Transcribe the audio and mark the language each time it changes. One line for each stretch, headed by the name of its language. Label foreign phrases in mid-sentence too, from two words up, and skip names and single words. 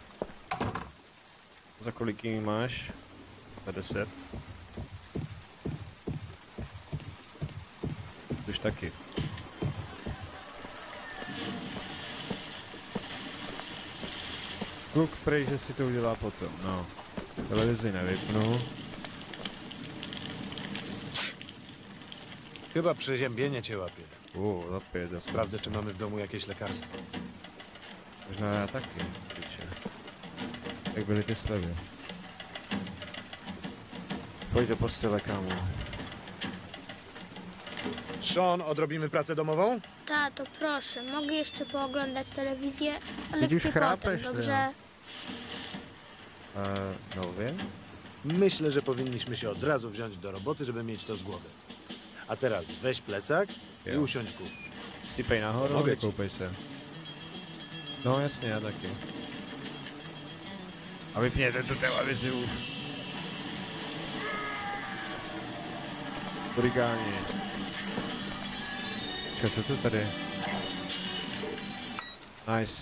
Czech: Za kolik jí máš? Za 10. Už taky. Kluk prej, že si to udělá potom, no. Televizi nevypnu.
Polish: Chyba przeziębienie cię łapie.
Czech: Zapět.
Polish: Sprawdzę, czy mamy w domu jakieś lekarstwo.
Czech: Možná já taky, piče. Jak byly ty slevy? Pojď do postele, kámo.
Polish: Sean, odrobimy pracę domową? Tato, proszę, mogę jeszcze pooglądać telewizję, ale Ty już chcę chrapesz, potem, dobrze? No wiem. Myślę, że powinniśmy się od razu wziąć do roboty, żeby mieć to z głowy. A teraz weź plecak i
Czech: Jo.
Polish: usiądź w kuchni.
Czech: Sypej nahoru,
Polish: Mogę ci.
Czech: vykoupej se. No jasně, já taky. A vypněte tu televizi už. Origáni. Co to tady? Nice.